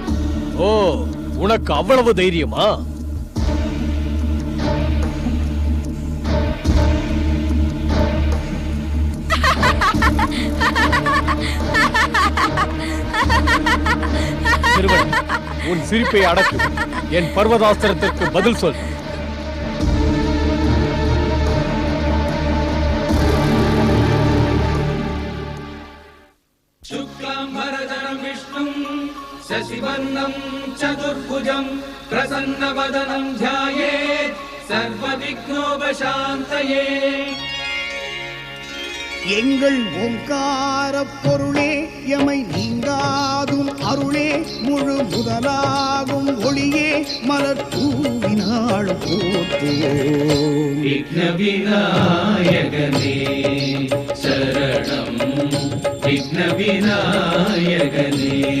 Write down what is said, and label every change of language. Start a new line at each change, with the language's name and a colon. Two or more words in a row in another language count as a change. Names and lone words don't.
Tamil: ஓ, உனக்கு அவ்வளவு தைரியமா? சிறுவன், உன் சிரிப்பை அடக்கு. என் பர்வதாஸ்திரத்திற்கு பதில் சொல்.
Sanskrit: शुक्लाम्बरधरं विष्णुं शशिवर्णं चतुर्भुजं प्रसन्नवदनं ध्यायेत् सर्वविघ्नोपशान्तये.
Tamil: எங்கள் ஓங்கார பொருளே, எமை நீங்காதும் அருளே, முழு முதலாகும் ஒளியே, மலர் தூவினாள் போற்றுவோம். விக்ன விநாயகனே சரணம், விக்ன விநாயகனே.